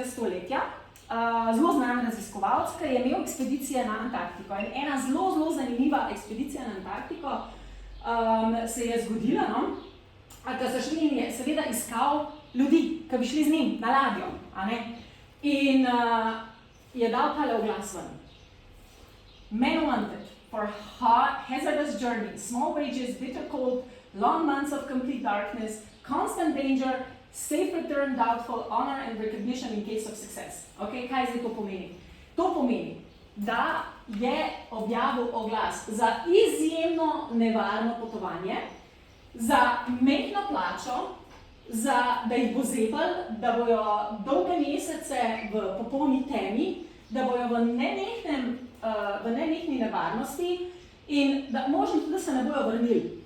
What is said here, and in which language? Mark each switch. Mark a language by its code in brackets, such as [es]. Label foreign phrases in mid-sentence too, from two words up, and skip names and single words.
[sl] stoletja, zelo znan raziskovalec, ki je imel ekspedicije na Antarktiko. In ena zelo zanimiva ekspedicija na Antarktiko se je zgodila, da so šli in je seveda iskal ljudi, ki bi šli z njim na ladjo. In je dal tale oglas ven. [en] Men wanted for hazardous journey, small wages, bitter cold, long months of complete darkness, constant danger, safe return, doubtful honor and recognition in case of success. [sl] Kaj zdaj to pomeni? To pomeni, da je objavil oglas za izjemno nevarno potovanje, za majhno plačo, da jih bo zebel, da bojo dolge mesece v popolni temi, da bojo v nenehni nevarnosti in da možno tudi, da se ne bojo vrnili.